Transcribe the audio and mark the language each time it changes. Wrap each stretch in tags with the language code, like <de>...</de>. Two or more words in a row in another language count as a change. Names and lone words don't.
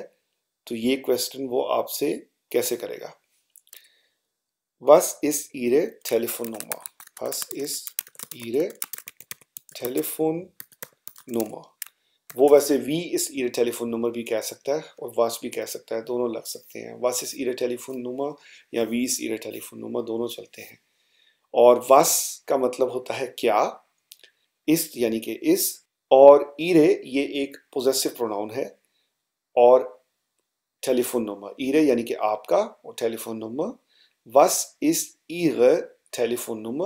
<hi>तो ये क्वेश्चन वो आपसे कैसे करेगा?</hi> <de>Was ist Ihre Telefonnummer? Was ist Ihre Telefonnummer?</de> <hi>वो वैसे</hi> <de>wie ist Ihre Telefonnummer</de> <hi>भी कह सकता है और was भी कह सकता है, दोनों लग सकते हैं।</hi> <de>Was ist Ihre Telefonnummer</de> <hi>या</hi> <de>wie ist Ihre Telefonnummer,</de> <hi>दोनों चलते हैं। और was का मतलब होता है क्या, ist यानी कि इस, और ihre ये एक</hi> <en>possessive pronoun</en> <hi>है, और</hi> <en>telephone number</en> <hi>ihre यानी कि आपका और</hi> <en>telephone number.</en> <de>Was ist Ihre Telefonnummer?</de>